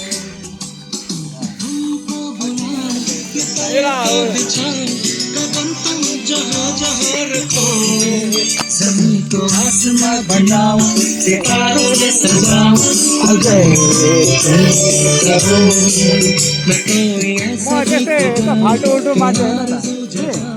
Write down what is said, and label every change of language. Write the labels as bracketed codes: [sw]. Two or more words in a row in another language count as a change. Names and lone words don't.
[hi] तुमको बुला के तारे बिछाऊं कदम तुम जहाँ जहाँ रखो ज़मीन को आसमां बनाऊं सितारों से सजाऊं अगर तुम कहो मैं कोई ऐसा [ne] म त्यस्तै यता फाल्टो उल्टो मान्छे होइन त [hi] जगाऊं